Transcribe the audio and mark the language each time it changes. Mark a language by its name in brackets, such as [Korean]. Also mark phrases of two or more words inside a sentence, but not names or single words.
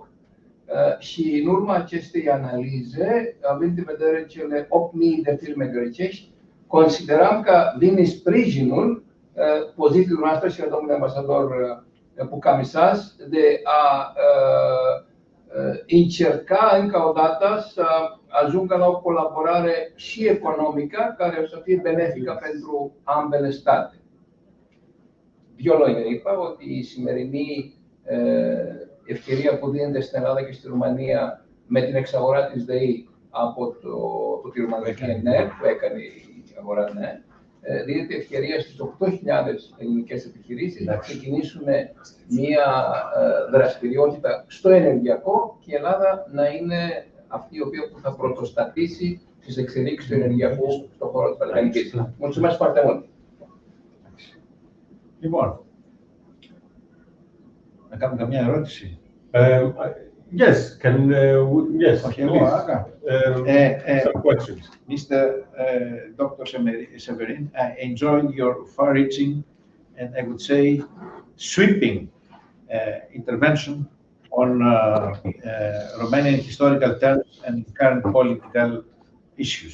[Romanian] Și în urma acestei analize, având în vedere cele 8.000 de firme grecești, consideram că vine sprijinul poziției noastre și a domnului ambasador Bukamisas de a încerca încă o dată să ajungă la o colaborare și economică care o să fie benefică pentru ambele state. [Greek] Δύο λόγια είπα ότι η σημερινή ευκαιρία που δίνεται στην Ελλάδα και στη Ρουμανία με την εξαγορά της ΔΕΗ από τη Ρουμανική ΕΝΕΡ που έκανε η αγορά ΕΝΕΡ, δίνεται ευκαιρία στις 8.000 ελληνικές επιχειρήσεις να ξεκινήσουν μια δραστηριότητα στο ενεργειακό και η Ελλάδα να είναι αυτή η οποία θα πρωτοστατήσει στις εξελίξεις του ενεργειακού στον χώρο της Βαλκανικής. [Romanian] Mulțumesc foarte mult. [Greek] Λοιπόν, να κάνουμε καμιά ερώτηση. [English] Yes, yes, okay, please. Some questions. Mr. Dr. Severin, I enjoyed your far-reaching and I would say sweeping intervention on Romanian historical terms and current political issues.